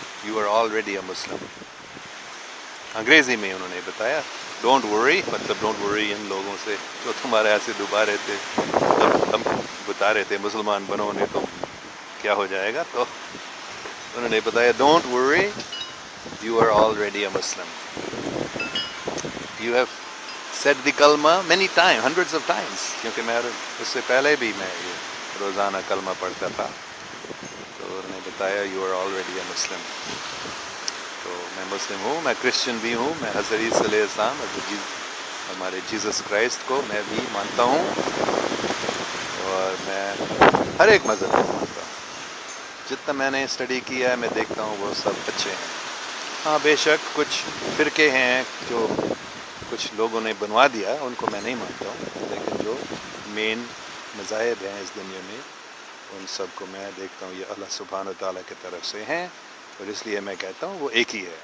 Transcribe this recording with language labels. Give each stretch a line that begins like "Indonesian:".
English: You are already a Muslim.
Urdu: انگریزی میں انہوں نے بتایا
English: don't worry,
Urdu: مطلب ڈونٹ ورری ان لوگوں سے جو تمہارے ایسے ڈبا رہے تھے، ہم بتا رہے تھے مسلمان بنو نہیں تو کیا ہو جائے گا. تو انہوں نے بتایا
English: Don't worry you are already a Muslim. You have said the کلمہ many time hundreds of times.
Urdu: کیونکہ میں اس سے پہلے بھی میں یہ روزانہ کلمہ پڑھتا تھا. تو انہوں نے بتایا
English: You are already a Muslim.
Urdu: تو میں مسلم ہوں. میں کرسچن بھی ہوں. میں حضرت عیسیٰ علیہ السلام ہمارے جیزس کرائسٹ کو میں بھی مانتا ہوں، اور میں ہر ایک مذہب کو مانتا ہوں. جتنا میں نے اسٹڈی کیا ہے میں دیکھتا ہوں وہ سب اچھے ہیں. ہاں بے شک کچھ فرقے ہیں جو کچھ لوگوں نے بنوا دیا، ان کو میں نہیں مانتا ہوں، لیکن جو مین مذاہب ہیں اس دنیا میں ان سب کو میں دیکھتا ہوں یہ اللہ سبحانہ و تعالیٰ کی طرف سے ہیں، اور اس لیے میں کہتا ہوں وہ ایک ہی ہے.